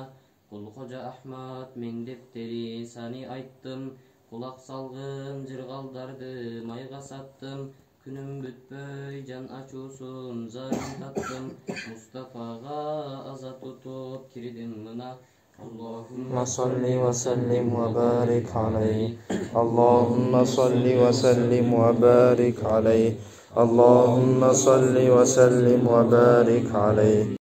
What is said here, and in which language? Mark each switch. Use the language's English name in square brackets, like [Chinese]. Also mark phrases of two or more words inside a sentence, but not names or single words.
[Kyrgyz] Кул Кожа Ахмат мен дептери сани айттым, кулак салгын жыргалдарды майга саттым, күнүм бүтпөй жан ачуусун зарын таттым, Мустафага азат утуп кирдим мына. [Arabic] اللهم صل وسلم وبارك عليه اللهم صل وسلم وبارك عليه اللهم صل وسلم وبارك عليه